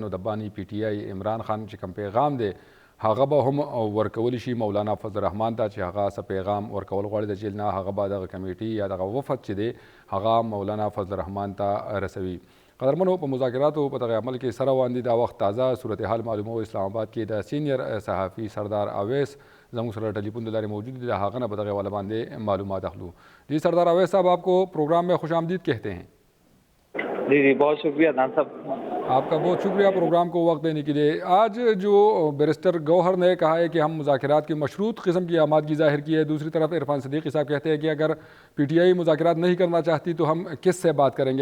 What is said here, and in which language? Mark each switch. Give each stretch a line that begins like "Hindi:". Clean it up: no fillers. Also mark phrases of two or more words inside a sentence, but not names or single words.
Pashto: نو د بانی پی ټی آی عمران خان چې کوم پیغام دی هغه به هم ورکولی شي مولانا فضل الرحمن ته چې هغه څه پیغام ورکول غواړي د جیل نه هغه به دغه کمیټي یا دغه وفد چې دی هغه مولانا فضل الرحمن ته رسوي. قدرمنو په مذاکراتو په دغه عمل کې سره واندي دا وخت تازه صورتحال معلومو. اسلام آباد کې د سینئر صحافي سردار اویس زموږ سره ټلیفون د لارې موجود دی. د هغه نه په دغې حواله باندې معلومات اخلو.
Urdu: جی سردار اویس صاحب آپ کو پروگرام میں خوش آمدید کہتے ہیں. جی بہت شکریہ دان صاحب. آپ کا بہت شکریہ پروگرام کو وقت دینے کے لیے. آج جو بیرسٹر گوہر نے کہا ہے کہ ہم مذاکرات کی مشروط قسم کی آمادگی ظاہر کی ہے. دوسری طرف عرفان صدیقی صاحب کہتے ہیں کہ اگر پی ٹی آئی مذاکرات نہیں کرنا چاہتی تو ہم کس سے بات کریں گے.